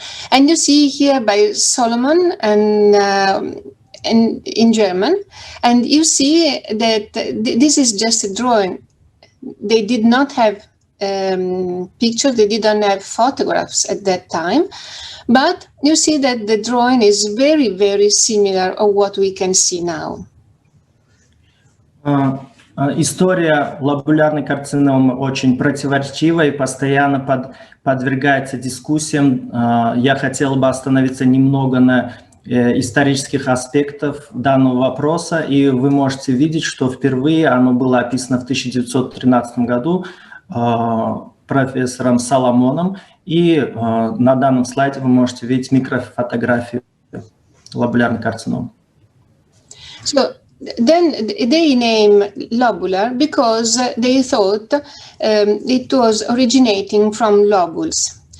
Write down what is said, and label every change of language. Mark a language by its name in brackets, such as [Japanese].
[English] And you see here by Solomon and in German, and you see that this is just a drawing. They did not have pictures, they didn't have photographs at that time. But you see that the drawing is very, very similar of what we can see now. [Russian] История лобулярной карциномы очень противоречива и постоянно подвергается дискуссиям. Я хотел бы остановиться немного на исторических аспектах данного вопроса, и вы можете видеть, что впервые оно было описано в 1913 году профессором Соломоном, и на данном слайде вы можете видеть микрофотографию лобулярной карциномы. [English] So then they name lobular because they thought it was originating from lobules.